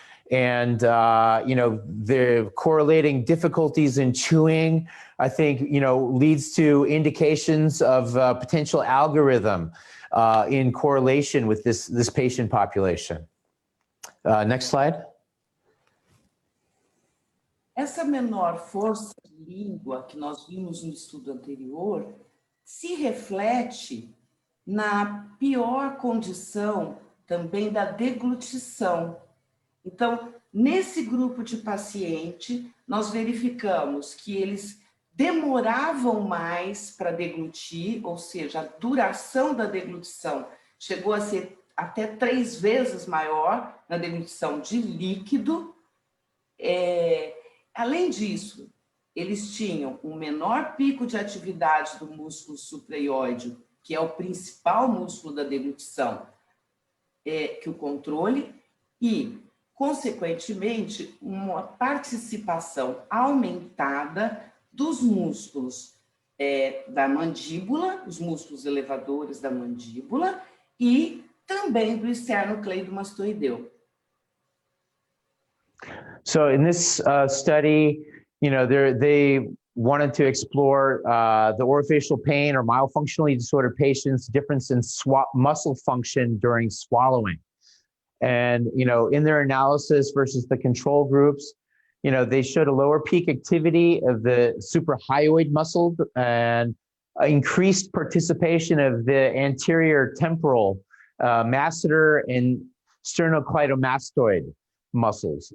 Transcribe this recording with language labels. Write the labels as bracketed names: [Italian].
[English] And, the correlating difficulties in chewing, I think, leads to indications of potential algorithm in correlation with this patient population. Next slide. [Portuguese] Essa menor força de língua que nós vimos no estudo anterior se reflete na pior condição também da deglutição. Então, nesse grupo de paciente, nós verificamos que eles demoravam mais para deglutir, ou seja, a duração da deglutição chegou a ser até 3 vezes maior na deglutição de líquido. Além disso, eles tinham um menor pico de atividade do músculo supraioide, que é o principal músculo da deglutição, que o controle, e, consequentemente, uma participação aumentada dos músculos da mandíbula, os músculos elevadores da mandíbula, e também do esternocleidomastoideu. [English] So in this study, they wanted to explore the orofacial pain or myofunctionally disordered patients' difference in muscle function during swallowing. And, in their analysis versus the control groups, they showed a lower peak activity of the suprahyoid muscle and increased participation of the anterior temporal masseter and sternocleidomastoid muscles.